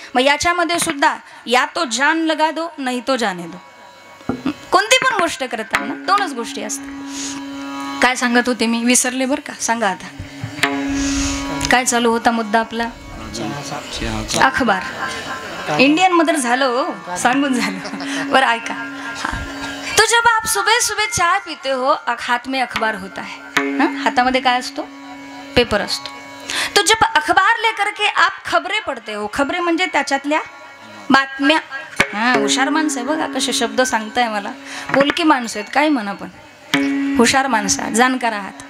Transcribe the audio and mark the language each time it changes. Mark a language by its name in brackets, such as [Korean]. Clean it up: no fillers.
[Marathi] मग याच्यामध्ये सुद्धा [Hindi] या तो जान लगा दो नाही तो जाने दो. [Marathi] कोणती पण गोष्ट करताना दोनच गोष्टी असतात. काय सांगत होते मी? विसरले बरं का. सांगा आता काय चालू होता मुद्दा आपला? अखबार. इंडियन मदर झालो, सांगून झालं. बरं ऐका, [Hindi] तो जब आप सुबह सुबह चाय पीते हो, हाथ में अखबार होता है. [Marathi] हातामध्ये काय असतो? पेपर असतो. [Hindi] तो जब अखबार लेकर के आप खबरें पढ़ते हो, [Marathi] खबरें म्हणजे त्याच्यातल्या बातम्या. हां, हुशार माणसं आहे बघा कसे शब्द सांगताय मला. बोलकी माणसं आहेत, काय म्हणा, पण हुशार माणसं, जाणकार आहात.